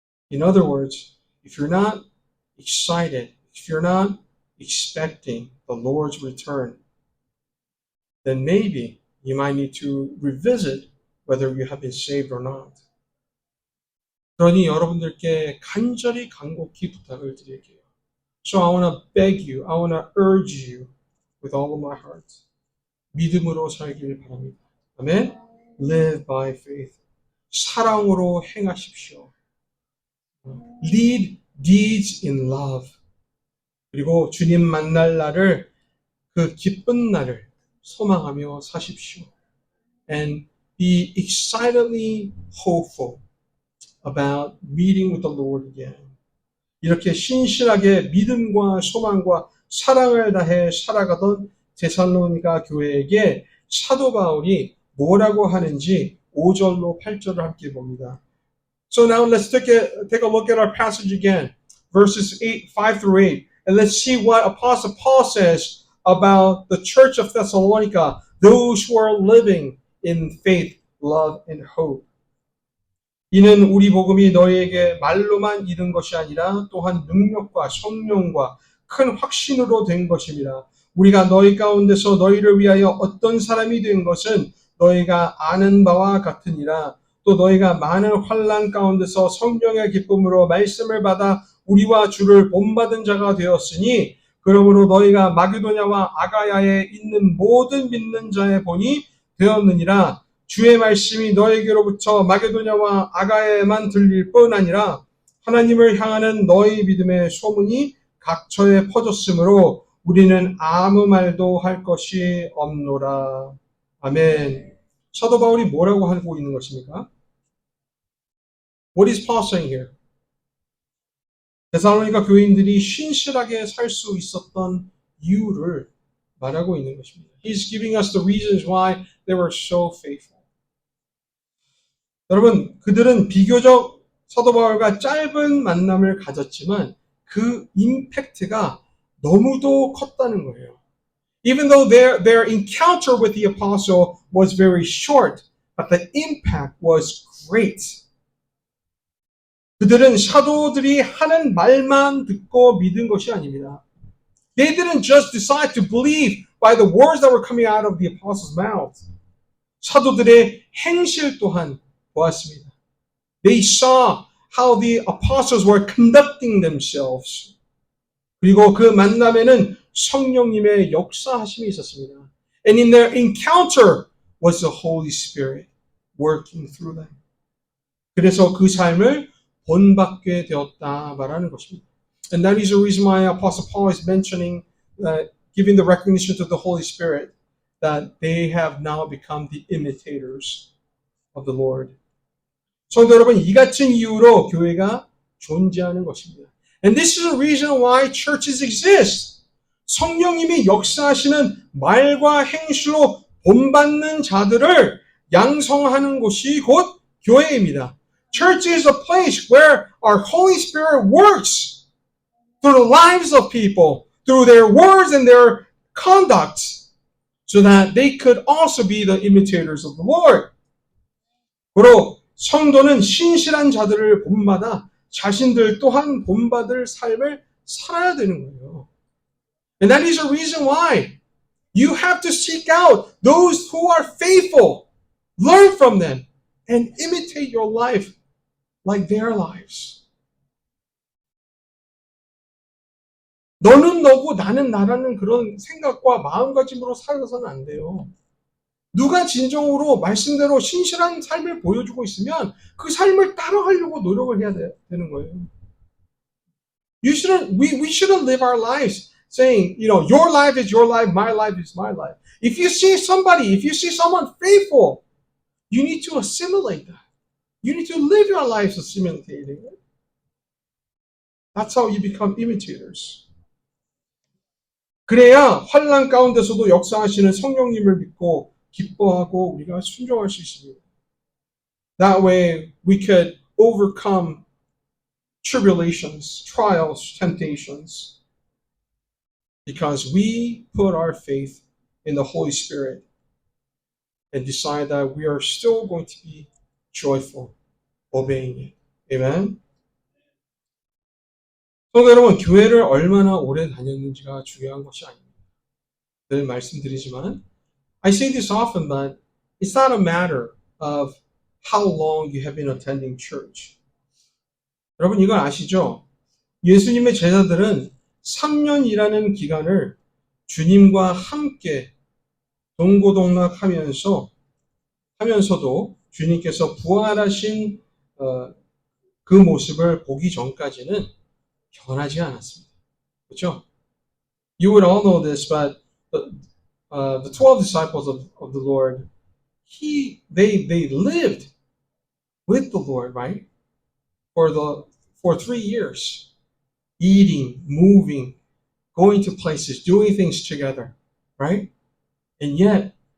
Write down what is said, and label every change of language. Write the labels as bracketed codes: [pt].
[en] In other words, if you're not excited, if you're not expecting the Lord's return, then maybe you might need to revisit whether you have been saved or not. [ko] 그러니 여러분들께 간절히 간곡히 부탁을 드릴게요. [en] So I want to beg you, I want to urge you with all of my heart. [ko] 믿음으로 살길 바랍니다. 아멘? [en] Live by faith. [ko] 사랑으로 행하십시오. [en] Lead deeds in love. [ko] 그리고 주님 만날 날을, 그 기쁜 날을 소망하며 사십시오. [en] And be excitedly hopeful about meeting with the Lord again. [ko] 이렇게 신실하게 믿음과 소망과 사랑을 다해 살아가던 데살로니가 교회에게 사도 바울이 뭐라고 하는지 5절로 8절을 함께 봅니다. [en] So now let's take a look at our passage again, verses 5 through 8, and let's see what Apostle Paul says about the church of Thessalonica, those who are living in faith, love, and hope. [ko] 이는 우리 복음이 너희에게 말로만 이른 것이 아니라 또한 능력과 성령과 큰 확신으로 된 것입니다. 우리가 너희 가운데서 너희를 위하여 어떤 사람이 된 것은 너희가 아는 바와 같으니라. 또 너희가 많은 환난 가운데서 성령의 기쁨으로 말씀을 받아 우리와 주를 본받은 자가 되었으니 그러므로 너희가 마게도냐와 아가야에 있는 모든 믿는 자의 본이 되었느니라. 주의 말씀이 너에게로부터 마게도냐와 아가야에만 들릴 뿐 아니라 하나님을 향하는 너희 믿음의 소문이 각처에 퍼졌으므로 우리는 아무 말도 할 것이 없노라. 아멘. 사도 바울이 뭐라고 하고 있는 것입니까? [en] What is Paul saying here? [ko] 데살로니가 교인들이 신실하게 살 수 있었던 이유를 말하고 있는 것입니다. [en] He's giving us the reasons why they were so faithful. [ko] 여러분, 그들은 비교적 사도 바울과 짧은 만남을 가졌지만 그 임팩트가 너무도 컸다는 거예요. [en] Even though their encounter with the apostle was very short, but the impact was great. [ko] 그들은 사도들이 하는 말만 듣고 믿은 것이 아닙니다. [en] They didn't just decide to believe by the words that were coming out of the apostles' mouth. [ko] 사도들의 행실 또한 보았습니다. [en] They saw how the apostles were conducting themselves. [ko] 그리고 그 만남에는 성령님의 역사하심이 있었습니다. [en] And in their encounter was the Holy Spirit working through them. [ko] 그래서 그 삶을 본받게 되었다 말하는 것입니다. [en] And that is the reason why Apostle Paul is mentioning, giving the recognition to the Holy Spirit, that they have now become the imitators of the Lord. [ko] 성도 여러분, 이 같은 이유로 교회가 존재하는 것입니다. [en] And this is the reason why churches exist. [ko] 성령님이 역사하시는 말과 행실로 본받는 자들을 양성하는 곳이 곧 교회입니다. [en] Church is a place where our Holy Spirit works through the lives of people, through their words and their conduct, so that they could also be the imitators of the Lord. [ko] 바로 성도는 신실한 자들을 본받아 자신들 또한 본받을 삶을 살아야 되는 거예요. [en] And that is the reason why you have to seek out those who are faithful, learn from them, and imitate your life like their lives. [ko] 너는 너고 나는 나라는 그런 생각과 마음가짐으로 살아서는 안 돼요. 누가 진정으로 말씀대로 신실한 삶을 보여주고 있으면 그 삶을 따라가려고 노력을 해야 되는 거예요. [en] We shouldn't live our lives saying, your life is your life, my life is my life. If you see someone faithful, you need to assimilate that. You need to live your lives assimilating it. That's how you become imitators. [ko] 그래야 환난 가운데서도 역사하시는 성령님을 믿고 기뻐하고 우리가 순종할 수 있습니다. [en] That way we could overcome tribulations, trials, temptations, because we put our faith in the Holy Spirit and decide that we are still going to be joyful, obeying it. Amen? [ko] 성도 여러분, 교회를 얼마나 오래 다녔는지가 중요한 것이 아닙니다. 늘 말씀드리지만 [en] I say this often, but it's not a matter of how long you have been attending church. [ko] 여러분 이걸 아시죠? 예수님의 제자들은 3년이라는 기간을 주님과 함께 동고동락하면서도 주님께서 부활하신 그 모습을 보기 전까지는 변하지 않았습니다. 그렇죠? [en] You would all know this, but the 12 disciples of the Lord, they lived with the Lord, right? For 3 years, eating, moving, going to places, doing things together, right? And yet,